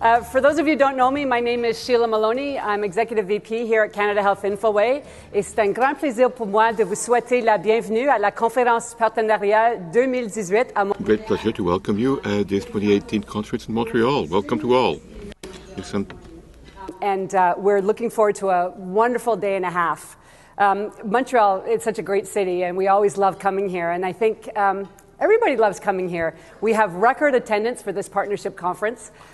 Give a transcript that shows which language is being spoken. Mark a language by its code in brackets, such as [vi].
[en] For those of you who don't know me, my name is Sheila Maloney. I'm Executive VP here at Canada Health Infoway. [fr] Et c'est un grand plaisir pour moi de vous souhaiter la bienvenue à la conférence partenariat 2018 à Montréal. [en] Great pleasure to welcome you at this 2018 conference in Montreal. Welcome to all. And we're looking forward to a wonderful day and a half. Montreal, it's such a great city, and we always love coming here. And I think everybody loves coming here. We have record attendance for this partnership conference.